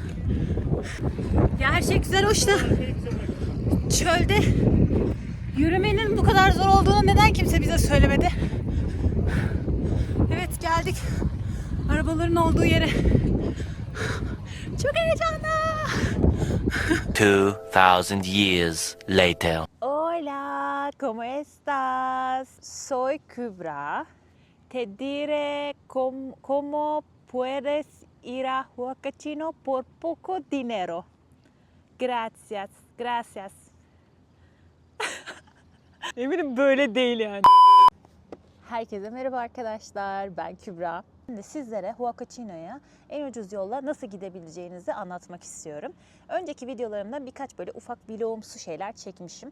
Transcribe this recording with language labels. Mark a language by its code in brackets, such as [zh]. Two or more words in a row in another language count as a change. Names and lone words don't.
[tr] Ya her şey güzel hoş da çölde yürümenin bu kadar zor olduğunu neden kimse bize söylemedi? Evet geldik. Arabaların olduğu yere. Çok heyecanlı. [en] 2000 years later. [es] Hola, ¿cómo estás? Soy Kübra. Te diré cómo puedes ir a Huacachino por poco dinero. Gracias, gracias. [tr] Eminim böyle değil yani. Herkese merhaba arkadaşlar, ben Kübra. Şimdi sizlere Huacachino'ya en ucuz yolla nasıl gidebileceğinizi anlatmak istiyorum. Önceki videolarımda birkaç böyle ufak vlogumsu şeyler çekmişim.